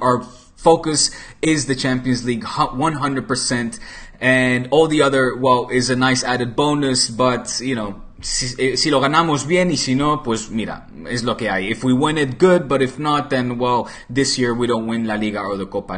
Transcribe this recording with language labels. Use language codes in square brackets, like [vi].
[en] Our focus is the Champions League 100%. And all the other, well, is a nice added bonus, but, you know, [es] si lo ganamos bien, y si no, pues mira, es lo que hay. [en] If we win it, good, but if not, then, well, this year we don't win La Liga or the Copa.